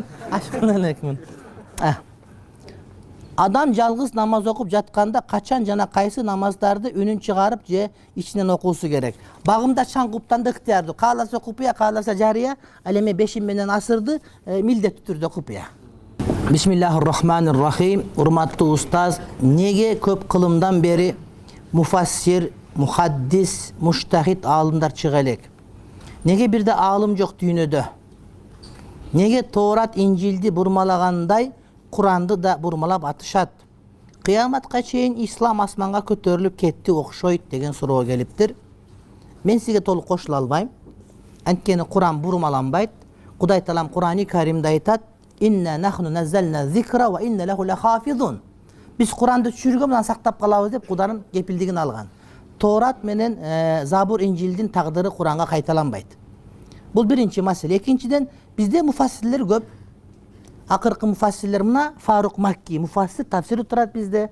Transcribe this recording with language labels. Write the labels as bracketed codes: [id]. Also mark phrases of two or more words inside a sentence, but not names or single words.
[ky] Ашкын элекмин. Адам жалгыз намаз окуп жатканда качан жана кайсы намаздарды үнүн чыгарып же ичинен окуусу керек? Багымда чаң куптанды ыктыярдуу. Кааласа купуя, кааласа жарыя, ал эми 5 менен асырды, милдеттүү түрдө купуя. [ar] بسم الله الرحمن الرحيم. [ky] Урматтуу устаз, неге көп кылымдан бери муфассир, мухаддис, муштахид аалымдар чыга элек? Неге бирде аалым жок дүйнөдө? Неге Тоорат, Инжилди бурмалагандай Куранды да бурмалап атышат? Кыяматка чейин ислам асманга көтөрүлүп кетти окшойт деген суроо келиптир. Мен сизге толук кошула албайм. Анткени Куран бурмаланбайт. Кудай Таалам Курани Каримде айтат: [ar] "إنا نحن نزلنا الذكر وإنا له لحافظون." [ky] Биз Куранды түшүргөн менен сактап калабыз деп Куданын кепилдигин алган. Тоорат менен Забур, Инжилдин тагдыры Куранга кайталанбайт. Бул биринчи маселе. Экинчиден, бизде муфассирлер көп. Акыркы муфассирлер мына Фарук Макки муфассир, тафсири турат бизде.